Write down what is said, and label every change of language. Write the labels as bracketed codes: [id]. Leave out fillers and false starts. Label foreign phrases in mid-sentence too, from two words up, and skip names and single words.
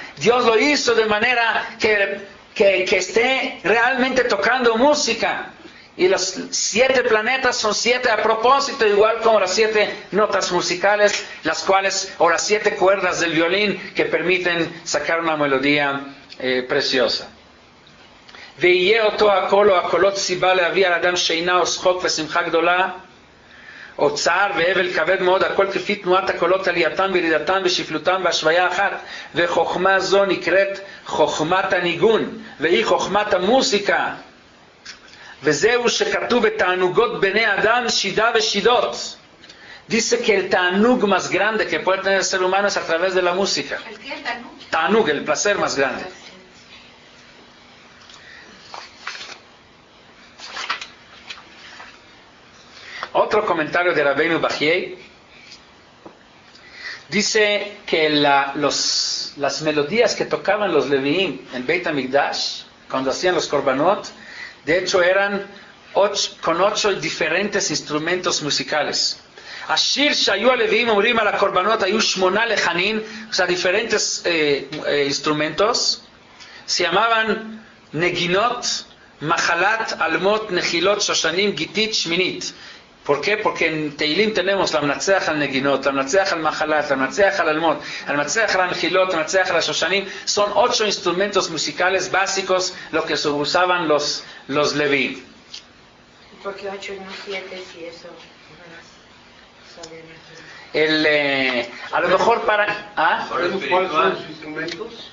[es] Dios lo hizo de manera que esté realmente tocando música. Y los 7 planetas son 7 a propósito, igual como las 7 notas musicales, las cuales, o las 7 cuerdas del violín que permiten sacar una melodía preciosa. [he] ויהיה אותו הקול או הקולות סיבה להביא על אדם שינה או שחוק ושמחה גדולה או צער והבל כבד מאוד, הכל כפי תנועת הקולות עלייתם וירידתם ושפלותם בהשוויה אחת. וחוכמה זו נקראת חוכמת הניגון, והיא חוכמת המוסיקה. וזהו שכתוב בתענוגות בני אדם שידה ושידות. [es] Dice que el ta'anug más grande que puede tener el ser humano es a través de la música. ¿El qué? ¿El ta'anug? Ta'anug, el placer más grande. Otro comentario de Rabbeinu Bajie dice que las melodías que tocaban los Leviim en Beit HaMikdash, cuando hacían los korbanot, de hecho eran con 8 diferentes instrumentos musicales. [he] השיר שהיו הלויים אומרים על הקרבנות היו שמונה לחנים, [es] o sea, diferentes instrumentos, se llamaban neginot, mahalat, almot, nechilot, shoshanim, gitit, shminit. ¿Por qué? Porque en Teilim tenemos [he] למנצח על נגינות, למנצח על מחלת, למנצח על עלמות, למנצח על נחילות, למנצח על שושנים. [es] Son 8 instrumentos musicales básicos, lo que se usaban los Leví. ¿Por qué 8 y no 7 si eso a lo mejor para... ¿Ah? ¿Sabemos cuáles son los instrumentos?